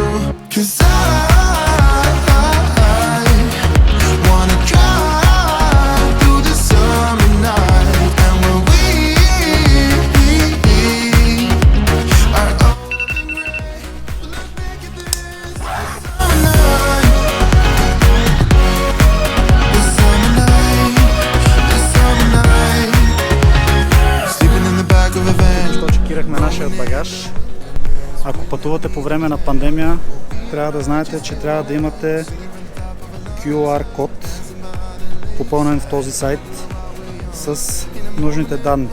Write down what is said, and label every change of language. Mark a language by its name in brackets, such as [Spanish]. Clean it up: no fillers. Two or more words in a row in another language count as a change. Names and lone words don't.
[English] 'Cause I wanna drive through the summer night, and when we are old and gray, we'll look back at this summer night. [Bulgarian] Чекирахме нашия багаж. Ако пътувате по време на пандемия, трябва да знаете, че трябва да имате QR код, попълнен в този сайт с нужните данни.